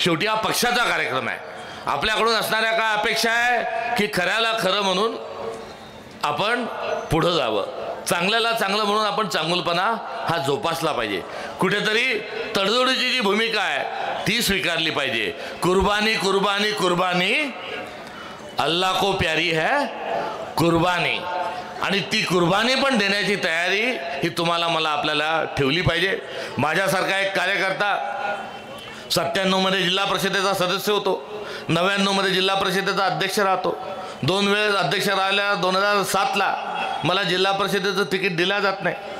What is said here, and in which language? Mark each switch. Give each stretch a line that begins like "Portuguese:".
Marathi: शेवटी हा पक्षाचा कार्यक्रम आहे. आपल्याकडून असणाऱ्या काय अपेक्षा आहे की खऱ्याला खरं म्हणून आपण पुढं जावं, चांगल्याला चांगलं म्हणून आपण चांगुलपणा हा जोपासला पाहिजे. कुठेतरी तडजोडीची जी भूमिका आहे ती स्वीकारली पाहिजे.
Hindi: कुर्बानी कुर्बानी कुर्बानी अल्लाह को प्यारी है कुर्बानी.
Marathi: आणि ती कुर्बानी पण देण्याची तयारी ही तुम्हाला मला आपल्याला ठेवली पाहिजे. माझ्यासारखा एक कार्यकर्ता 97मध्ये जिल्हा परिषदेचा सदस्य होतो, 99मध्ये जिल्हा परिषदेचा अध्यक्ष राहतो, 2 वेळेस अध्यक्ष राहिल्या. 2007ला मला जिल्हा परिषदेचं तिकीट दिलं जात नाही.